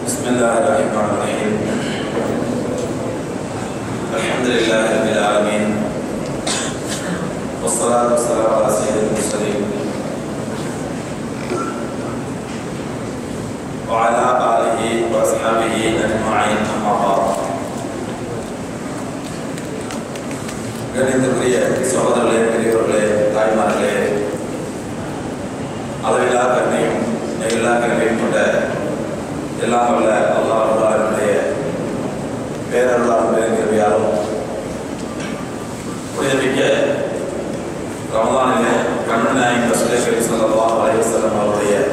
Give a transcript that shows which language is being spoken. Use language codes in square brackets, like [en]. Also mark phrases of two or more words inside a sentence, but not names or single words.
[ar] بسم الله الرحمن الرحيم. الحمد لله رب العالمين. والصلاة والسلام على سيد المرسلين وعلى آله وأصحابه أجمعين، أما بعد. [ta] கணிதக்குரிய சகோதரர்களே, பெரியவர்களே, தாய்மார்களே, அளவில்லா கருணையும் நெகில்லா கருணையும் கொண்ட எல்லாம் வல்ல அல்லாஹ்வுடைய பேரருளாலும் பெருங்கிருபையாலும் புனிதமிக்க ரமலானிலே கண்மணி நாயகம் [ar] رسول الله صلى الله عليه وسلم [ta] அவருடைய